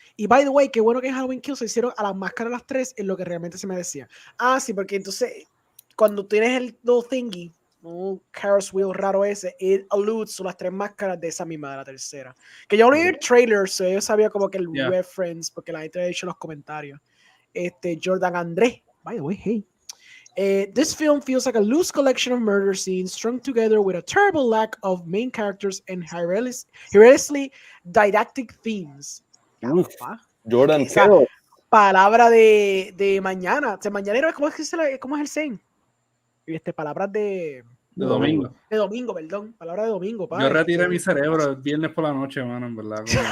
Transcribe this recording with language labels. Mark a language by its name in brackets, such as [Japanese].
[Spanish] Y by the way, qué bueno que en Halloween Kills se hicieron a las máscaras las 3 en lo que realmente se me decía. Ah, sí, porque entonces cuando tienes el little thingy, un Carrot Wheel raro ese, it alludes a las 3 máscaras de esa misma de la tercera. Que yo leí el trailer, so yo sabía como que el reference, porque la gente ha hecho en los comentarios. [English] Jordan Andrés, by the way, hey. This film feels like a loose collection of murder scenes strung together with a terrible lack of main characters and hilariously didactic themes. Jordan, [Spanish] esa palabra de mañana, mañanero, ¿cómo es el saying? Palabras de domingo. De domingo, perdón. Palabra de domingo, Yo retiré mi cerebro el viernes por la noche, mano, en verdad.